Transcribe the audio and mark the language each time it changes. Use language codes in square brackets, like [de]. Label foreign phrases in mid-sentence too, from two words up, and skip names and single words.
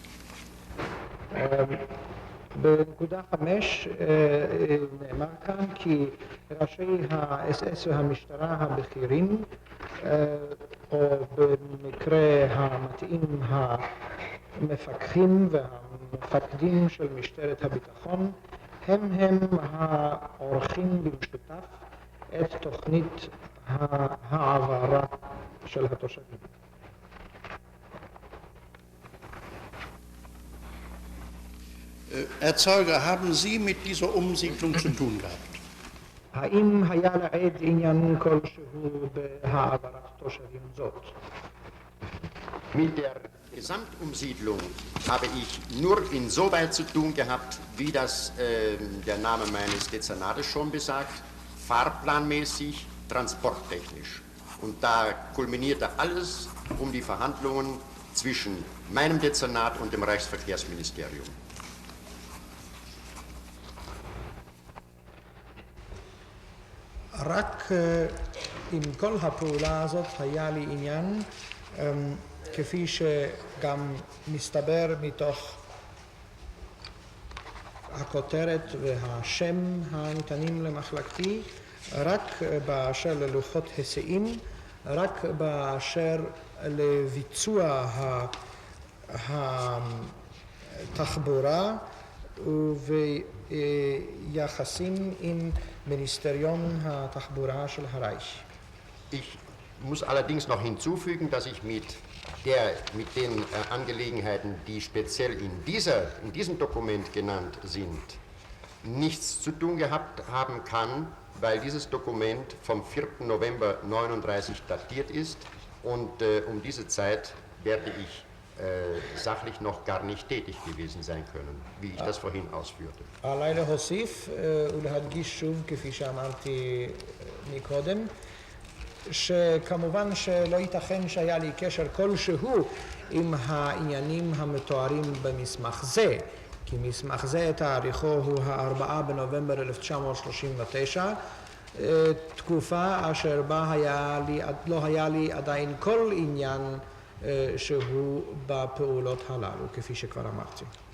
[he] בנקודה 5 נאמר כאן כי ראשי ה-SS והמשטרה הבכירים, או במקרה המתאים המפקחים והמפקדים של משטרת הביטחון, הם העורכים במשותף את תוכנית העברה של התושבים. [de] Herr Zeuge, haben Sie mit dieser Umsiedlung zu tun gehabt? [he] האם היה לעד עניין כלשהו בהעברת תושבים זאת? [de] Mit der Gesamtumsiedlung habe ich nur insoweit zu tun gehabt, wie das der Name meines Dezernates schon besagt, fahrplanmäßig, transporttechnisch. Und da kulminierte alles um die Verhandlungen zwischen meinem Dezernat und dem Reichsverkehrsministerium. [he] רק עם כל הפעולה הזאת היה לי עניין, כפי שגם מסתבר מתוך הכותרת והשם הניתנים למחלקתי, רק באשר ללוחות היסעים, רק באשר לביצוע התחבורה וביחסים עם מיניסטריון התחבורה של הרייך. [de] Ich muss allerdings noch hinzufügen, dass ich mit den Angelegenheiten, die speziell in diesem Dokument genannt sind, nichts zu tun gehabt haben kann, weil dieses Dokument vom 4. November 1939 datiert ist und um diese Zeit werde ich sachlich noch gar nicht tätig gewesen sein können, wie ich das vorhin ausführte. [he] עליי להוסיף ולהדגיש שוב, כפי שאמרתי מקודם, שכמובן שלא ייתכן שהיה לי קשר כלשהו עם העניינים המתוארים במסמך זה, כי מסמך זה תאריכו הוא 4 בנובמבר 1939, תקופה אשר בה לא היה לי עדיין כל עניין שהוא בפעולות הללו, כפי שכבר אמרתי.